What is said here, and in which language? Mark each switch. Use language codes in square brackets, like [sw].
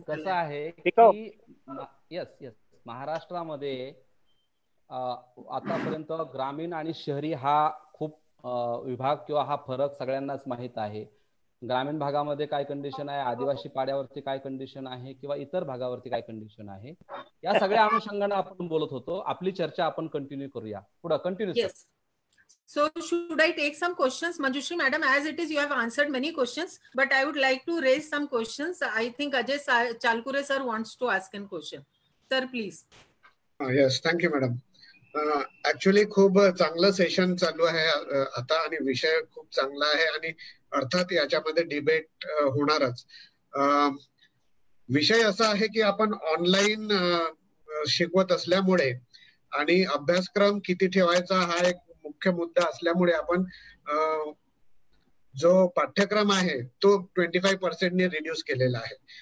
[mr] कसं आहे की यस महाराष्ट्रामध्ये आतापर्यंत ग्रामीण आणि शहरी हा खूप विभाग किंवा हा फरक सगळ्यांनाच माहित आहे. ग्रामीण भागामध्ये काय कंडिशन आहे, आदिवासी पाड्यावरती काय कंडिशन आहे किंवा इतर भागावरती काय कंडिशन आहे, या सगळ्या अनुषंगाने आपण बोलत होतो. आपली चर्चा आपण कंटिन्यू करूया. पुढे continue. [en] Yes. So should I take some questions, Manjushri madam? As it is, you have answered many questions, but I would like to raise some questions. I think Ajay Chalkure sir wants to ask a question. Sir, please. Yes, thank you, madam. [mr] Actually खूप चांगलं session चालू आहे आता आणि विषय खूप चांगला आहे आणि अर्थात याच्यामध्ये डिबेट होणारच. विषय असा आहे की आपण ऑनलाईन शिकवत असल्यामुळे आणि अभ्यासक्रम किती ठेवायचा हा एक मुख्य मुद्दा असल्यामुळे आपण जो पाठ्यक्रम आहे तो 25% ने रिड्यूस केलेला आहे.